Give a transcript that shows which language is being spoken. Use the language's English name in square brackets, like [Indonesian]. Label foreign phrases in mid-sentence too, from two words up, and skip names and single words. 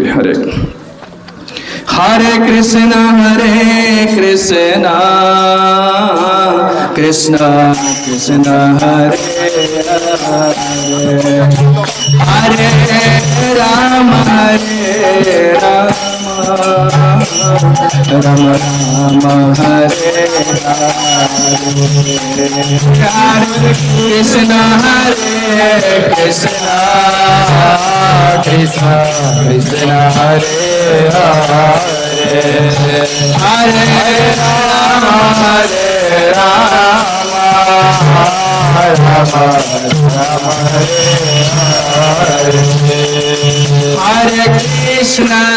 [Sanskrit] ହରେ ହରେ କୃଷ୍ଣ କୃଷ୍ଣ କୃଷ୍ଣ ହରେ ହରେ ରାମ ରାମ ରାମ ହରେ ହରେ কৃষ্ণ কৃষ্ণ কৃষ্ণ কৃষ্ণ হরে হরে হরে রাম রাম রাম হরে হরে হরে কৃষ্ণ